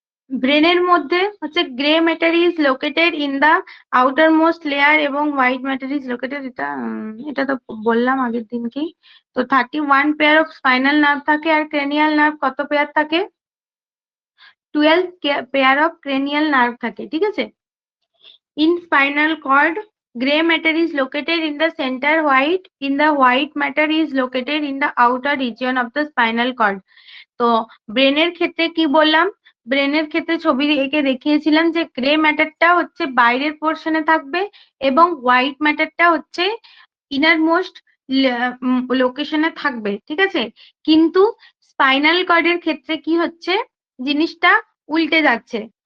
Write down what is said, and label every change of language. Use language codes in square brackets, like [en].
[bn] ব্রেনের মধ্যে হচ্ছে [en] grey matter is located in the outermost layer [bn] এবং [en] white matter is located, [bn] এটা তো বললাম আগের দিনকেই। তো 31 পেয়ার অফ স্পাইনাল নার্ভ থাকে, আর ক্রেনিয়াল নার্ভ কত পেয়ার থাকে? 12 পেয়ার অফ ক্রেনিয়াল নার্ভ থাকে, ঠিক আছে। [en] In spinal cord, gray matter is located in the center, white in the white matter is located in the outer region of the spinal cord. [bn] তো ব্রেনের ক্ষেত্রে কি বললাম? ব্রেনের ক্ষেত্রে ছবি এঁকে দেখিয়েছিলাম যে গ্রে ম্যাটারটা হচ্ছে বাইরের পোর্শনে থাকবে এবং হোয়াইট ম্যাটারটা হচ্ছে ইনার মোস্ট লোকেশনে থাকবে, ঠিক আছে। কিন্তু স্পাইনাল কর্ডের ক্ষেত্রে কি হচ্ছে, জিনিসটা উল্টে যাচ্ছে।